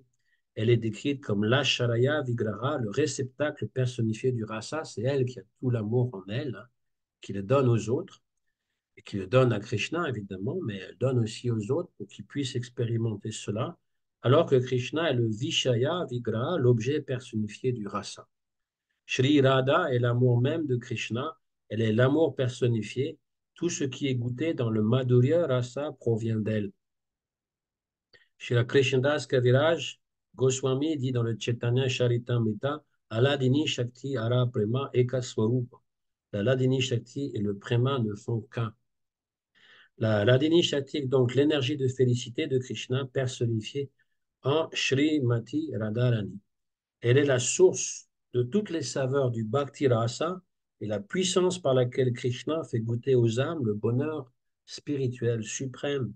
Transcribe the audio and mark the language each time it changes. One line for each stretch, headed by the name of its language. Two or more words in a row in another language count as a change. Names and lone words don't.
French: Elle est décrite comme l'
Sanskrit: आश्रय विग्रह,
French: le réceptacle personnifié du rasa. C'est elle qui a tout l'amour en elle, hein, qui le donne aux autres, et qui le donne à Krishna, évidemment, mais elle donne aussi aux autres pour qu'ils puissent expérimenter cela, alors que Krishna est le
Sanskrit: विषय विग्रह,
French: l'objet personnifié du rasa. Shri Radha est l'amour même de Krishna, elle est l'amour personnifié. Tout ce qui est goûté dans le
Sanskrit: माधुर्य रस
French: provient d'elle. Shri Krishnadas Kaviraj Goswami dit dans le Chaitanya Charitamrita,
Bangla: আহ্লাদিনী শক্তি আর প্রেম এক স্বরূপ.
French: La
Sanskrit: ह्लादिनी शक्ति
French: et le Prema ne font qu'un. La
Sanskrit: ह्लादिनी शक्ति
French: est donc l'énergie de félicité de Krishna personnifiée en Srimati Radharani. Elle est la source de toutes les saveurs du
Sanskrit: भक्ति रस
French: et la puissance par laquelle Krishna fait goûter aux âmes le bonheur spirituel suprême.